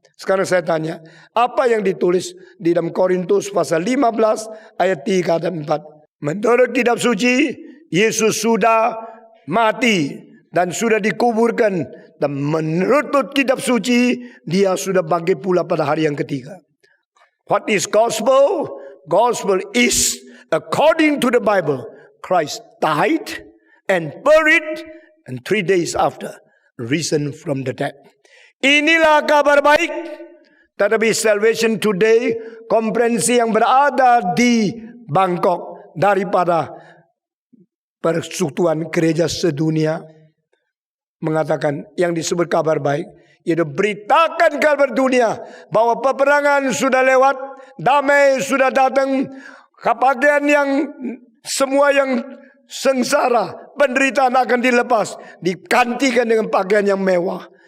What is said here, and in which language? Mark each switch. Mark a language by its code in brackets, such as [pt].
[id] Sekarang saya tanya, apa yang ditulis di dalam Korintus pasal 15 ayat 3 dan 4? Menurut kitab suci, Yesus sudah mati dan sudah dikuburkan, dan menurut kitab suci dia sudah bangkit pula pada hari yang ketiga. [en] What is gospel? Gospel is according to the Bible. Christ died and buried, and 3 days after risen from the dead. [id] Inilah kabar baik. Tetapi Salvation Today, konferensi yang berada di Bangkok daripada Persekutuan Gereja Sedunia, mengatakan yang disebut kabar baik, yaitu beritakan kabar dunia bahwa peperangan sudah lewat, damai sudah datang, kepagian yang semua yang sengsara, penderitaan akan dilepas, digantikan dengan pakaian yang mewah.